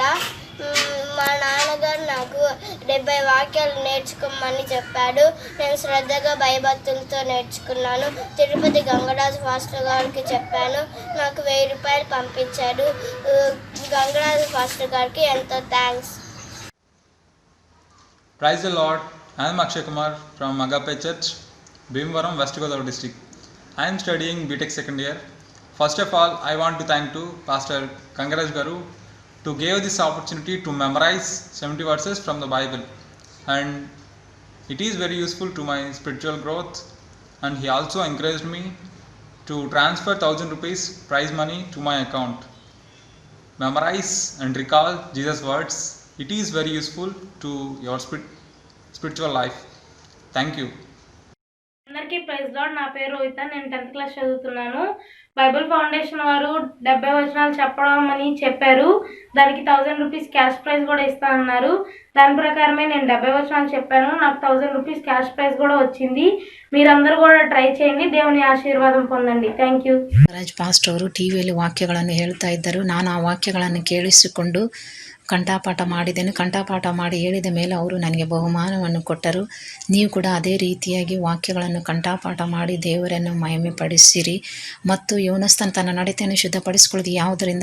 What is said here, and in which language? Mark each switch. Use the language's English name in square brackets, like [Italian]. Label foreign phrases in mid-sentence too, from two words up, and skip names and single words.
[Telugu] మా నాన్నగారు నాకు 70 వాక్యాలు నేర్చుకోమని చెప్పాడు. నేను శ్రద్ధగా భయభక్తులతో నేర్చుకున్నాను. తిరుపతి గంగరాజు ఫాస్టర్ గారికి చెప్పాను. నాకు 1000 రూపాయలు పంపించాడు. గంగరాజు ఫాస్టర్ గారికి ఎంతో థ్యాంక్స్. [English] Praise the Lord. I am Akshay Kumar from Agape Church, Bhimavaram, West Godavari district. I am studying BTech second year. First of all, I want to thank to Pastor Gangaraj Garu to give this opportunity to memorize 70 verses from the Bible, and it is very useful to my spiritual growth. And he also encouraged me to transfer 1000 rupees prize money to my account. Memorize and recall Jesus words. It is very useful to your spiritual life. Thank you. [Telugu] అందరికీ [English] praise Lord. [Telugu] నా పేరు రోహిత. నేను 10th క్లాస్ చదువుతున్నాను. బైబిల్ ఫౌండేషన్ వారు 70 వచనాలు చెప్పడం అని చెప్పారు. దానికి 1000 [English] rupees cash prize [Telugu] కూడా ఇస్తానన్నారు. దాని ప్రకారమే నేను 70 వచనాలు చెప్పాను. నాకు 1000 [English] rupees cash prize [Telugu] కూడా వచ్చింది. మీరందరೂ కూడా ಟ್ರೈ చేయండి. దేవుని ಆಶೀರ್ವಾದ పొందండి. [English] Thank you. [Kannada] ರಾಜ್ ಪಾಸ್ಟರ್ ಅವರು ಟಿವಿಯಲ್ಲಿ ವಾಕ್ಯಗಳನ್ನು ಹೇಳ್ತಾ ಇದ್ದರು. ನಾನು ಆ ವಾಕ್ಯಗಳನ್ನು ಕೇಳಿಸಿಕೊಂಡು ಕಂಠಪಾಠ ಮಾಡಿದ್ದೇನೆ. ಕಂಠಪಾಠ ಮಾಡಿ ಹೇಳಿದ ಮೇಲೆ ಅವರು ನನಗೆ ಬಹುಮಾನವನ್ನು ಕೊಟ್ಟರು. ನೀವು ಕೂಡ ಅದೇ ರೀತಿಯಾಗಿ ವಾಕ್ಯಗಳನ್ನು ಕಂಠಪಾಠ ಮಾಡಿ ದೇವರನ್ನು ಮಹಿಮೆ ಪಡಿಸಿರಿ. ಮತ್ತು ಯೋನಸ್ತನ ತನ್ನ ನಡತೆಯನ್ನು ಶುದ್ಧಪಡಿಸಿಕೊಳ್ಳೋದು ಯಾವುದರಿಂದ?